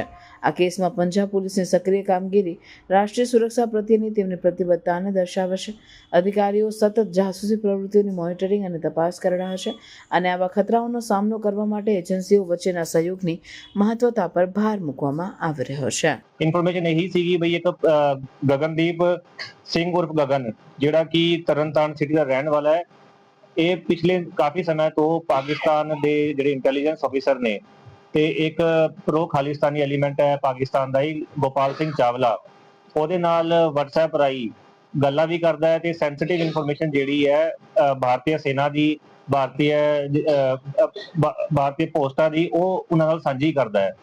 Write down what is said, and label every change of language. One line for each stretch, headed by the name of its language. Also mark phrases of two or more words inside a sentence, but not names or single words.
Gujarati: આ કેસમાં પંજાબ પોલીસની સક્રિય કામગીરી રાષ્ટ્રીય સુરક્ષા પ્રત્યેની તેમની પ્રતિબદ્ધતાને દર્શાવે છે। અધિકારીઓ સતત જાસૂસી પ્રવૃત્તિઓની મોનિટરિંગ અને તપાસ કરી રહ્યા છે અને આવા ખતરાઓનો સામનો કરવા માટે એજન્સીઓ વચ્ચેના સહયોગની મહત્વતા પર ભાર મૂકવામાં આવી રહ્યો છે।
Punjabi: ਇਨਫੋਰਮੇਸ਼ਨ ਇਹੀ ਸੀਗੀ ਬਈ ਇੱਕ ਗਗਨਦੀਪ ਸਿੰਘ ਉਰਫ ਗਗਨ ਜਿਹੜਾ ਕਿ ਤਰਨਤਾਰਨ ਸਿਟੀ ਦਾ ਰਹਿਣ ਵਾਲਾ ਹੈ। ਇਹ ਪਿਛਲੇ ਕਾਫੀ ਸਮੇਂ ਤੋਂ ਪਾਕਿਸਤਾਨ ਦੇ ਜਿਹੜੇ
English: intelligence officer
Punjabi: ਨੇ ਤੇ ਇੱਕ
English: pro Khalistani element
Punjabi: ਹੈ ਪਾਕਿਸਤਾਨ ਦਾ ਹੀ ਗੋਪਾਲ ਸਿੰਘ ਚਾਵਲਾ, ਉਹਦੇ ਨਾਲ WhatsApp ਰਾਹੀਂ ਗੱਲਾਂ ਵੀ ਕਰਦਾ ਹੈ ਤੇ
English: sensitive information
Punjabi: ਜਿਹੜੀ ਹੈ ਭਾਰਤੀ ਸੈਨਾ ਦੀ ਭਾਰਤੀ ਪੋਸਟਾਂ ਦੀ ਉਹ ਉਹਨਾਂ ਨਾਲ ਸਾਂਝੀ ਕਰਦਾ ਹੈ।